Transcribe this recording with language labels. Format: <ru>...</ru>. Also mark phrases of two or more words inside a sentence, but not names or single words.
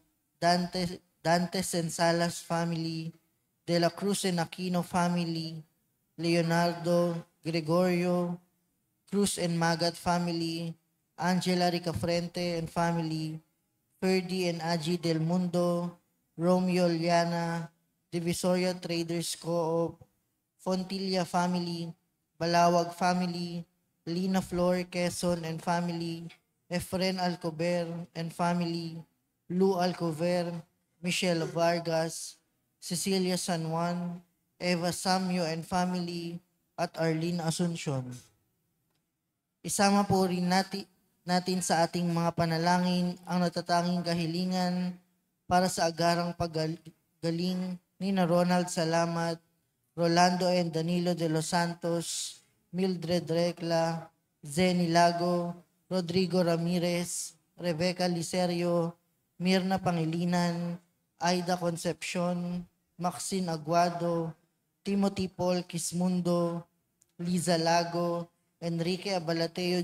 <tl>Dantes and Salas family, De La Cruz and Aquino family, Leonardo, Gregorio, Cruz and Magat family, Angela Ricafrente</tl> <en>and family,</en> <tl>Ferdy and Aji Del Mundo, Romeo Liana, Divisoria Traders Co-op, Fontilla family, Balawag family, Lina Flor Quezon</tl> <en>and family,</en> <tl>Efren Alcover</tl> <en>and family,</en> <tl>Lou Alcover, Michelle Vargas, Cecilia San Juan, Eva Samyo</tl> <en>and family,</en> <tl>at Arlene Asuncion. Isama po rin natin sa ating mga panalangin ang natatanging kahilingan para sa agarang paggaling ni Ronald Salamat, Rolando and Danilo de los Santos, Mildred Recla, Zenny Lago, Rodrigo Ramirez, Rebecca Licerio, Mirna Pangilinan, Aida Concepcion, Maxine Aguado, Timothy Paul Quismundo, Liza Lago, Enrique Abalateo</tl>